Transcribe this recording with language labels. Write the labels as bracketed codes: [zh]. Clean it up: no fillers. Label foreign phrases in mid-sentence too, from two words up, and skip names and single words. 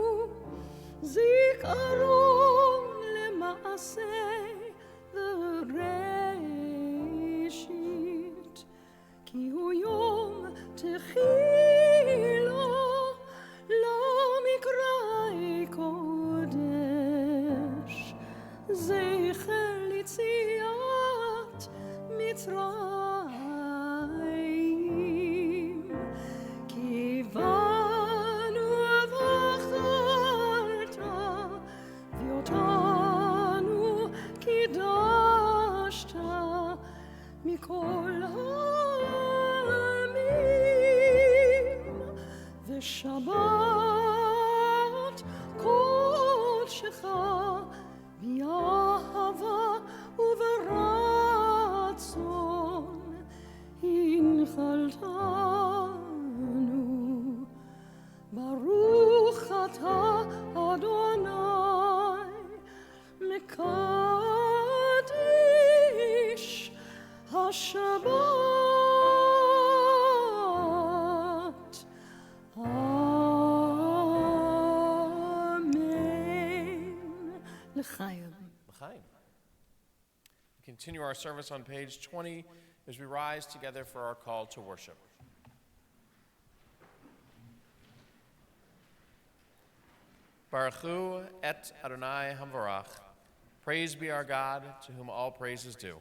[he] זיכרון למעשה בראשית כי הוא יום תחילה לו מקראי קודש זכר ליציאת מצרים כי בנו בחרת ואותנו קידשת מכל העמים ושבת קודשך באהבה וברצון הנחלתנו ברוך אתה אדוני מקדש השבת. Amen. L'chaim. L'chaim. [en] We continue our service on page 20 as we rise together for our call to worship. [he] ברכו את אדוני המבורך. [en] Praise be our God, to whom all praise is due.